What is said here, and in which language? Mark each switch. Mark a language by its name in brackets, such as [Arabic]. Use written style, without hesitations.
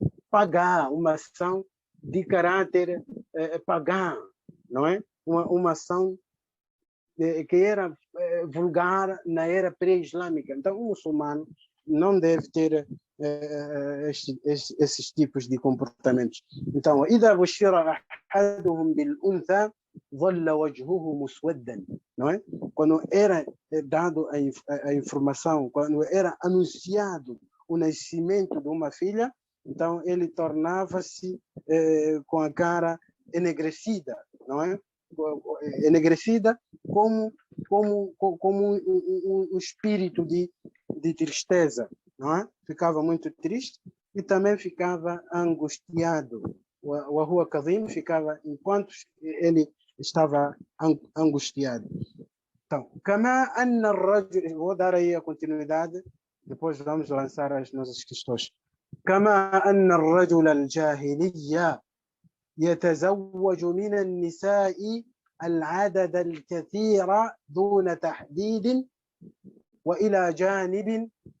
[Portuguese] pagã, uma ação de caráter pagã, não é? Uma ação que era vulgar na era pré-islâmica. Então, o muçulmano não deve ter esses tipos de comportamentos. Então, [Arabic] إذا بشر أحدهم بالأنثى ظل وجهه مسودا, [Portuguese] não é? Quando era dado a informação, quando era anunciado o nascimento de uma filha, então ele tornava-se com a cara enegrecida, não é? Enegrecida como um espírito de tristeza, não é? Ficava muito triste e também ficava angustiado. O Rua Kadim ficava enquanto ele estava angustiado. Então, [Arabic] كما أن الرجل, [Portuguese] vou dar aí a continuidade, depois vamos lançar as nossas questões. [Arabic] كما أن الرجل الجاهلي يتزوج من النساء العدد الكثير دون تحديد وإلى جانب